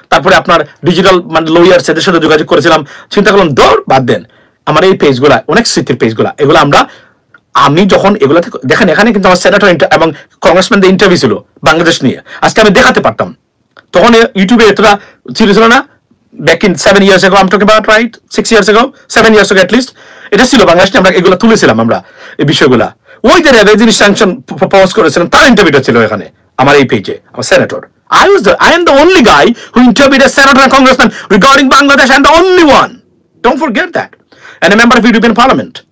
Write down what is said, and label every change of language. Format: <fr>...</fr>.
<bn>তারপরে আপনার ডিজিটাল মানে লয়ার্স এদের সাথে যোগাযোগ করেছিলাম, চিন্তা করলাম দৌড় বাদ দেন। আমার এই পেজগুলা অনেক স্মৃতির পেজগুলা, এগুলো আমি যখন এগুলা দেখেন, এখানে কিন্তু আমার সেনেটর এবং কংগ্রেসম্যানদের ইন্টারভিউ ছিল বাংলাদেশ নিয়ে, আজকে আমি দেখাতে পারতাম, তখন ইউটিউবে এতটা ছিল না।</bn> <en>back in 7 years ago, I'm talking about, right? 6 years ago, 7 years ago at least,</en> <bn>এটা ছিল বাংলাদেশে, আমরা এগুলো তুলেছিলাম, আমরা এই বিষয়গুলা। ওই যে যিনি স্যাংশন প্রপোজ করেছিলেন তার ইন্টারভিউটা ছিল এখানে আমার এই পেজে, আমার senator.</bn> <en>I am the only guy who interviewed a senator and congressman regarding Bangladesh, and the only one. Don't forget that. And a member of European Parliament.</en>